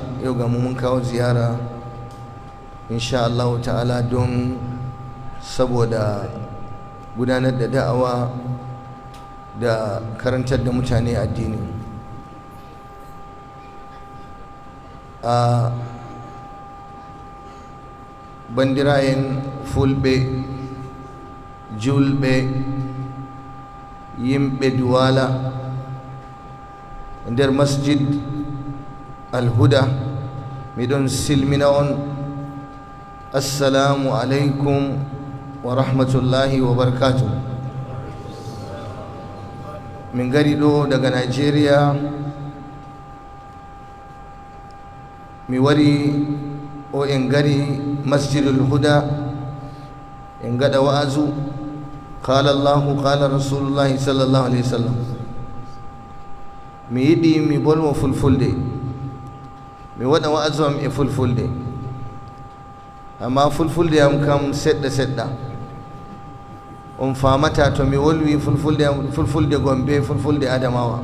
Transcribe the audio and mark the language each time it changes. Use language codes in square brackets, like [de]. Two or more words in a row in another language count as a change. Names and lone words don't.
[ha] Yau ga mun kawo ziyara [ar] إن شاء الله تعالى [ha] don saboda gudanar da da'awa da karantar da mutane addini. [ff] A bandirayen Fulbe, Julbe, yimɓe Duwala nder Masjid Al-Huda, miɗon silmina on [ar] السلام عليكم ورحمة الله وبركاته. [ff] Min gari ɗo daga Nigeria, mi wari o en gari Masjidul Huda en gaɗa wa'azu. [ar] قال الله قال رسول الله صلى الله عليه وسلم. [ff] Mi yiɗi mi bolwo fulfulde, mi waɗa wa'azu am e fulfulde, amma fulfulde am kam seɗɗa seɗɗa. On famata to mi wolwi fulfulde am, fulfulde Gombe, fulfulde Adamawa.